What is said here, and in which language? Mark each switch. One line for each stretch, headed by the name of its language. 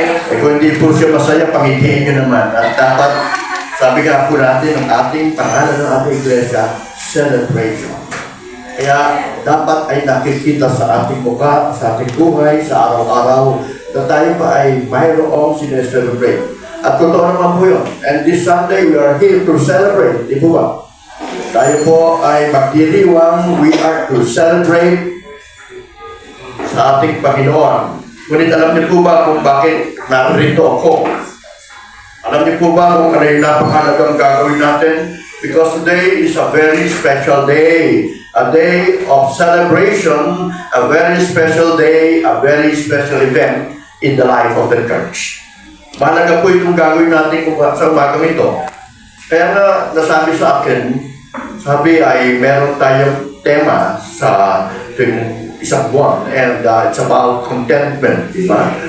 Filipino: Eh kung hindi po siya masaya, pangitiin niyo naman. At dapat, sabi nga po natin, ang ating pangalan ng ating iglesia, celebration. Kaya dapat ay nakikita sa ating mukha, sa ating buhay, sa araw-araw, na tayo pa ay mayroong sineselebrate. At totoo naman po yun.
English: And this Sunday, we are here to celebrate.
Filipino: Di po ba? Tayo po ay magdiriwang.
English: We are to celebrate
Filipino: sa ating Panginoon. Ngunit alam niyo po ba kung bakit narito ako? Alam niyo po ba kung ano yung napakalagang gagawin natin?
English: Because today is a very special day. A day of celebration. A very special day. A very special event in the life of the church.
Filipino: Mahalaga po itong gagawin natin sa umagang ito. Kaya na nasabi sa akin, sabi ay meron tayong tema sa isang buwan,
English: and it's about contentment,
Filipino: di ba?